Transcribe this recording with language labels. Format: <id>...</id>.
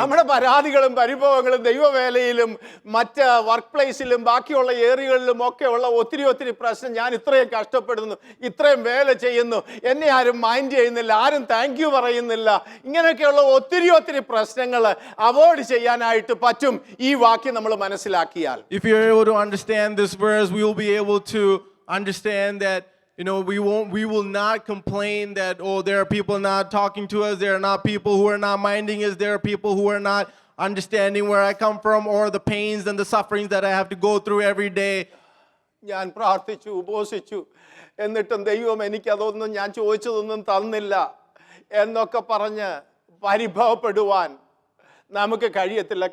<ml>നമ്മുടെ പരാതികളും പരിഭവങ്ങളും ദൈവവേലയിലും മറ്റ് വർക്ക് പ്ലേസിലും ബാക്കിയുള്ള ഏരിയകളിലും ഒക്കെ ഉള്ള ഒത്തിരി പ്രശ്നം, ഞാൻ ഇത്രയും കഷ്ടപ്പെടുന്നു, ഇത്രയും വേല ചെയ്യുന്നു, എന്നെ ആരും മൈൻഡ് ചെയ്യുന്നില്ല, ആരും താങ്ക് യു പറയുന്നില്ല, ഇങ്ങനെയൊക്കെയുള്ള ഒത്തിരി പ്രശ്നങ്ങൾ അവോയ്ഡ് ചെയ്യാനായിട്ട് പറ്റും ഈ വാക്യം നമ്മൾ മനസ്സിലാക്കിയാൽ.</ml> <en>If you're able to understand this verse, we will be able to understand that, we will not complain that, there are people not talking to us, there are not people who are not minding us, there are people who are not understanding where I come from, or the pains and the sufferings that I have to go through every day.</en> <ml>ഞാൻ പ്രാർത്ഥിച്ചു, ഉപവസിച്ചു, എന്നിട്ടും ദൈവം എനിക്കതൊന്നും ഞാൻ ചോദിച്ചതൊന്നും തന്നില്ല എന്നൊക്കെ പറഞ്ഞ് പരിഭവപ്പെടുവാൻ നമുക്ക് കഴിയത്തില്ല.</ml>